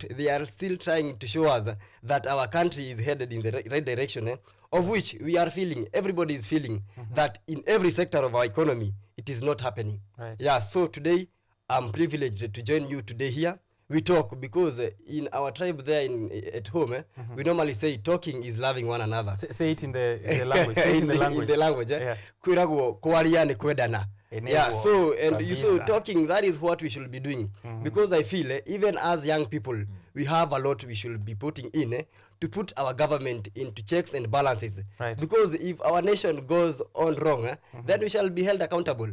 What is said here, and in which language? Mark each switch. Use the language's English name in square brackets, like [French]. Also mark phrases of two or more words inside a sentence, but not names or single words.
[English] They are still trying to show us that our country is headed in the right direction, of which we are feeling, everybody is feeling that in every sector of our economy, it is not happening. Right. Yeah, so today, I'm privileged to join you today here. We talk because in our tribe there at home, we normally say talking is loving one another. Say it in the language. Say it in the language. In the language, Yeah. [Kikuyu] Kwirago kwariane kwedana. [English] Yeah, so and you so Kabisa. talking, that is what we should be doing, because I feel even as young people we have a lot we should be putting in to put our government into checks and balances. Right. Because if our nation goes on wrong, then we shall be held accountable.